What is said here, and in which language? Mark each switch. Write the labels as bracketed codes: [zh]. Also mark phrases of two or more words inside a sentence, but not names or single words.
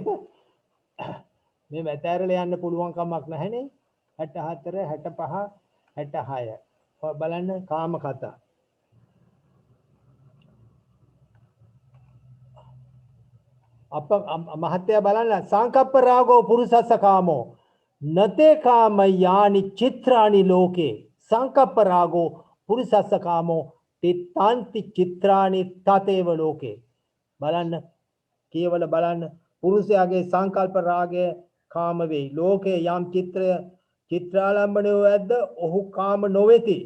[si] මේව අතෑරලා යන්න පුළුවන් කමක් නැහැනේ. 64 65 66 ඔය බලන්න කාම කතා. අප මහත්ය බලන්න [pi] සංකප්ප රාගෝ පුරුසස්ස කාමෝ නතේ කාම යානි චිත්‍රානි ලෝකේ සංකප්ප රාගෝ පුරුසස්ස කාමෝ තිත්තාන්ති චිත්‍රානි තතේව ලෝකේ. [si] බලන්න කියවල බලන්න පුරුෂයාගේ සංකල්ප රාගය කාම වෙයි. ලෝකේ යම් චිත්‍රාලම්බනය ඇද්ද ඔහු කාම නොවේති.